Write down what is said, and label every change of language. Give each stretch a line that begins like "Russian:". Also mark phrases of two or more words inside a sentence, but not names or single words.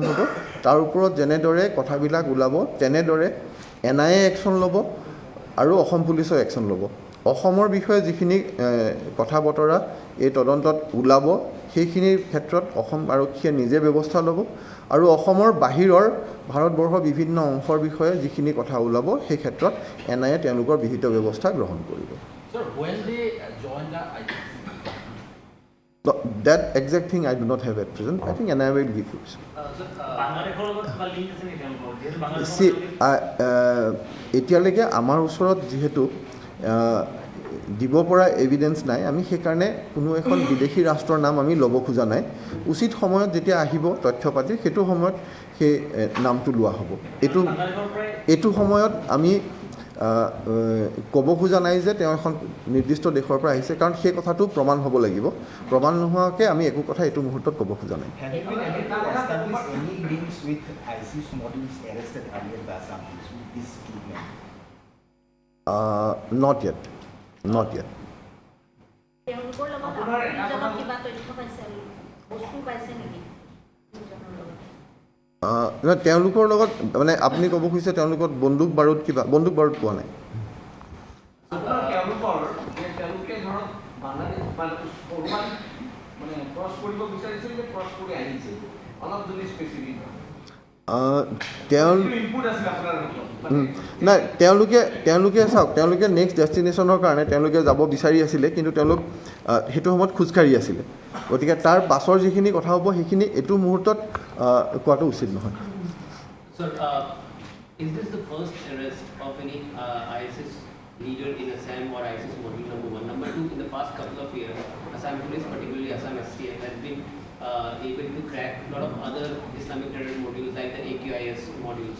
Assamese: হ'ব তাৰ ওপৰত যেনেদৰে কথাবিলাক ওলাব তেনেদৰে NIA একশ্যন ল'ব আৰু অসম পুলিচৰ একশ্যন ল'ব অসমৰ বিষয়ে যিখিনি কথা বতৰা এই তদন্তত ওলাব সেইখিনিৰ ক্ষেত্ৰত অসম আৰক্ষীয়ে নিজে ব্যৱস্থা ল'ব আৰু অসমৰ বাহিৰৰ ভাৰতবৰ্ষৰ বিভিন্ন অংশৰ বিষয়ে যিখিনি কথা ওলাব সেই ক্ষেত্ৰত NIA তেওঁলোকৰ বিহিত ব্যৱস্থা গ্ৰহণ কৰিব
English: Sir, when they join the ICC? So that exact thing I do not have at present. I think NIA will give you. See,
Assamese: এতিয়ালৈকে আমাৰ ওচৰত যেহেতু দিব পৰা এভিডেন্স নাই আমি সেইকাৰণে কোনো এখন বিদেশী ৰাষ্ট্ৰৰ নাম আমি ল'ব খোজা নাই উচিত সময়ত যেতিয়া আহিব তথ্য পাতি সেইটো সময়ত সেই নামটো লোৱা হ'ব এইটো সময়ত আমি ক'ব খোজা নাই যে তেওঁ এখন নিৰ্দিষ্ট দেশৰ পৰা আহিছে কাৰণ সেই কথাটো প্ৰমাণ হ'ব লাগিব প্ৰমাণ নোহোৱাকৈ আমি একো কথা এইটো মুহূৰ্তত ক'ব খোজা নাই
English: Have you been able to establish any links with ISIS modules arrested earlier by Assam police with this treatment? Not yet. Not yet.
Assamese: তেওঁলোকৰ লগত মানে আপুনি ক'ব খুজিছে তেওঁলোকৰ বন্দুক বাৰুদ পোৱা নাই নাই তেওঁলোকে চাওক তেওঁলোকে নেক্সট ডেষ্টিনেশ্যনৰ কাৰণে তেওঁলোকে যাব বিচাৰি আছিলে কিন্তু তেওঁলোক সেইটো সময়ত খোজকাঢ়ি আছিলে গতিকে তাৰ পাছৰ যিখিনি কথা হ'ব সেইখিনি এইটো মুহূৰ্তত কোৱাটো উচিত নহয়
English: Sir, is this the first arrest of any ISIS leader in Assam or ISIS module number 1? Number 2, in the past couple of years, Assam police, particularly Assam STF, has been able to crack a lot of other Islamic terror modules like the AQIS modules.